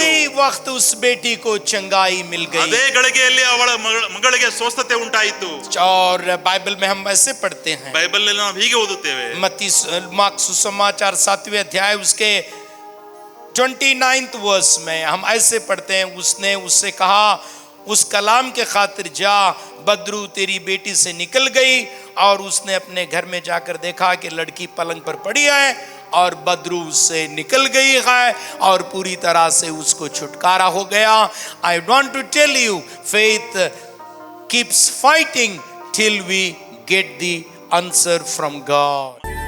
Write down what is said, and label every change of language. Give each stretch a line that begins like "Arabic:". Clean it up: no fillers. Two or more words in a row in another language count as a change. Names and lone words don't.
Hindi: उसी वक्त उस बेटी को चंगाई मिल गई.
Kannada: ಅದೇ ಗಳಿಗೆಯಲ್ಲಿ ಅವಳ ಮಗಳಿಗೆ ಸ್ವಸ್ಥತೆ ಉಂಟಾಯಿತು.
Hindi: और बाइबल में हम ऐसे पढ़ते हैं,
Kannada: ಬೈಬಲ್ ನಲ್ಲಿ ನಾವು ಹೀಗೆ ಓದುತ್ತೇವೆ.
Hindi: मार्क सुसमाचार 7वें अध्याय उसके 29th वर्स में हम ऐसे पढ़ते हैं, उसने उससे कहा, उस कलाम के खातिर जा, बदरू तेरी बेटी से निकल गई. और उसने अपने घर में जाकर देखा कि लड़की पलंग पर पड़ी है और बदरू उससे निकल गई है और पूरी तरह से उसको छुटकारा हो गया.
English: I want to tell you, faith keeps fighting till we get the answer from God.